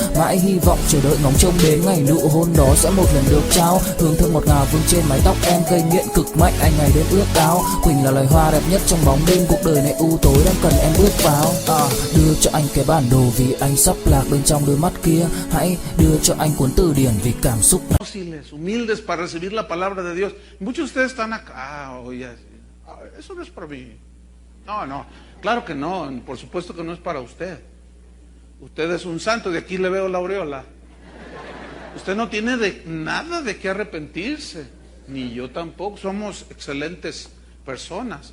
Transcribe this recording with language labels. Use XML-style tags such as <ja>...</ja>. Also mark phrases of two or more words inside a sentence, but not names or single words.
<vi>Mãi hy vọng chờ đợi ngóng trông đến ngày nụ hôn đó sẽ một lần được trao. Hương thơm ngọt ngào vương trên mái tóc em, gây nghiện cực mạnh anh ngày đêm ước ao. Quỳnh là loài hoa đẹp nhất trong bóng đêm, cuộc đời này u tối đang cần em bước vào. Đưa cho anh cái bản đồ vì anh sắp lạc bên trong đôi mắt kia. Hãy đưa cho anh cuốn từ điển vì cảm xúc.</vi> <es>Humildes para recibir la palabra de Dios. Muchos de ustedes están acá, oye, eso no es para mí. No, claro que no, por supuesto que no es para usted. Usted es un santo, de aquí le veo la aureola. Usted no tiene nada de qué arrepentirse, ni yo tampoco, somos excelentes personas.</es>